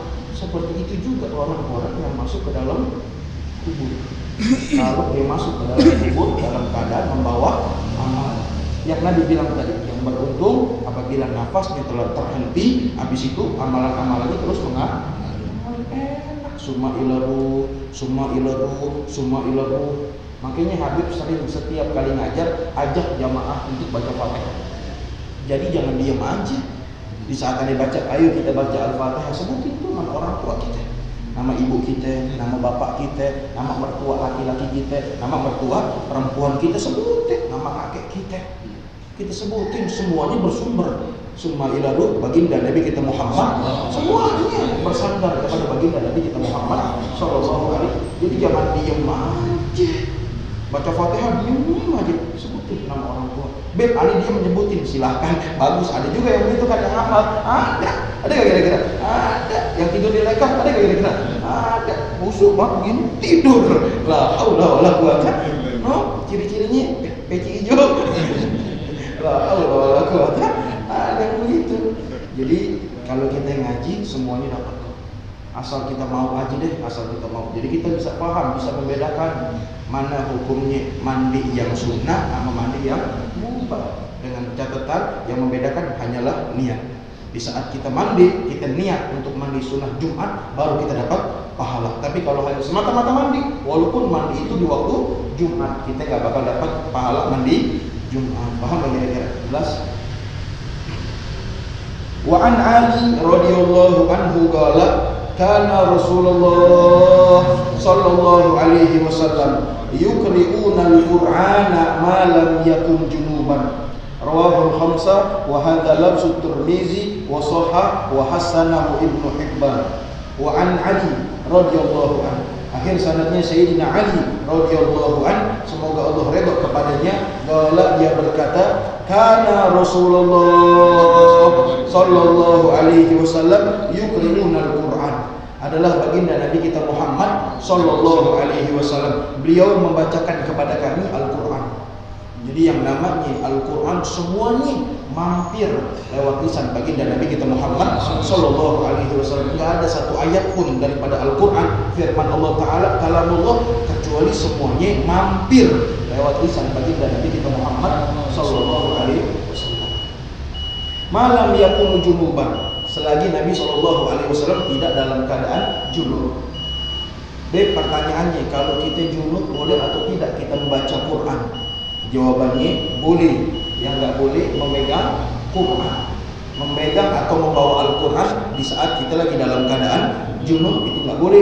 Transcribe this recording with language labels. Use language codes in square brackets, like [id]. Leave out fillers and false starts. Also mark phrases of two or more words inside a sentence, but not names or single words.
[id] Seperti itu juga orang-orang yang masuk ke dalam kubur. Kalau dia masuk ke dalam kubur dalam keadaan membawa amal. Yang Nabi bilang tadi, yang beruntung apabila nafasnya telah terhenti, habis itu amalan-amalannya terus mengalir. Enak, summa ilaru, summa ilaru, summa ilaru. Makanya Habib sering setiap kali ngajar ajak jamaah untuk baca Fatihah. Jadi jangan diam aja. Di saat ada baca, ayo kita baca Al-Fatihah, sebutin tuh nama orang tua kita, nama ibu kita, nama bapak kita, nama mertua laki-laki kita, nama mertua perempuan kita, sebutin nama kakek kita. Kita sebutin, semuanya bersumber summa ilaru baginda Nabi kita Muhammad, semuanya bersandar kepada baginda Nabi kita Muhammad [ar] صلى الله عليه. [id] Jadi jangan diam aja. Baca Fatihah diam aja, sebutin nama orang tua. Beb, Ali dia menyebutin, silahkan, bagus. Ada juga yang begitu kan, yang hafal. Ada gak kira-kira? Ada. Yang tidur di lekah, ada gak kira-kira? Ada. Busuk mah begini, tidur. [ar] لا حول ولا قوة. [id] Ciri-cirinya peci hijau. [ar] لا حول ولا قوة. [id] Ada yang begitu. Jadi kalau kita ngaji semuanya dapat. Asal kita mau aja deh, asal kita mau. Jadi kita bisa paham, bisa membedakan mana hukumnya mandi yang sunnah sama mandi yang mubah. Dengan catatan yang membedakan hanyalah niat. Di saat kita mandi, kita niat untuk mandi sunnah Jumat, baru kita dapat pahala. Tapi kalau hanya semata-mata mandi, walaupun mandi itu di waktu Jumat, kita nggak bakal dapat pahala mandi Jumat. Paham nggak kira-kira? Jelas? [ar] وعن علي رضي الله عنه قال كان رسول الله صلى الله عليه وسلم يقرئنا القرآن ما لم يكن جنبا. رواه الخمسة وهذا لفظ الترمذي وصحح وحسنه ابن حبان. وعن علي رضي الله عنه. [id] Akhir sanadnya Sayyidina Ali [ar] رضي الله عنه, [id] semoga Allah redha kepadanya, qala dia berkata, [ar] كان رسول الله صلى الله عليه وسلم يقرئنا القرآن. [id] Adalah baginda Nabi kita Muhammad [ar] صلى الله عليه وسلم. [id] Beliau membacakan kepada kami Al-Qur'an. Jadi yang namanya Al-Qur'an semuanya mampir lewat lisan baginda Nabi kita Muhammad [ar] صلى الله عليه وسلم. [id] Enggak ada satu ayat pun daripada Al-Qur'an firman Allah taala kalamullah kecuali semuanya mampir lewat lisan baginda Nabi kita Muhammad [ar] صلى الله عليه وسلم. ما لم يكن جنبا, [id] selagi Nabi [ar] صلى الله عليه وسلم [id] tidak dalam keadaan junub. Pertanyaannya, kalau kita junub boleh atau tidak kita membaca Quran? Jawabannya boleh. Yang nggak boleh memegang Quran, memegang atau membawa Al-Quran di saat kita lagi dalam keadaan junub, itu nggak boleh.